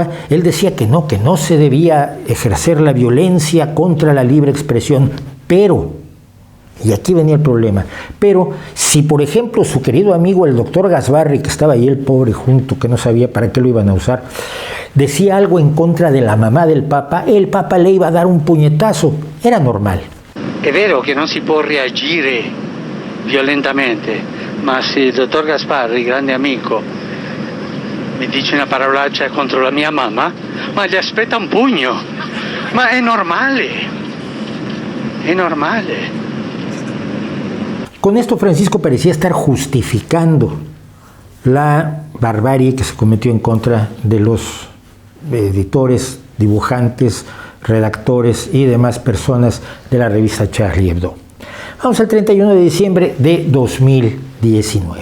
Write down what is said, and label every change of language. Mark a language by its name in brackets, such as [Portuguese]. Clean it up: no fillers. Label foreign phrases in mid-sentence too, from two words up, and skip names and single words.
[Spanish] Él decía que no se debía ejercer la violencia contra la libre expresión, pero, y aquí venía el problema, pero si por ejemplo su querido amigo el doctor Gasbarri, que estaba ahí el pobre junto, que no sabía para qué lo iban a usar, decía algo en contra de la mamá del Papa, el Papa le iba a dar un puñetazo, era normal. [Italian] È vero che non si può reagire violentamente, ma se il dottor Gasbarri, grande amico, mi dice una parolaccia contro la mia mamma, ma gli aspetta un pugno, ma è normale, è normale. [Spanish] Con esto Francisco parecía estar justificando la barbarie que se cometió en contra de los editores, dibujantes, redactores y demás personas de la revista Charlie Hebdo. Vamos al 31 de diciembre de 2019.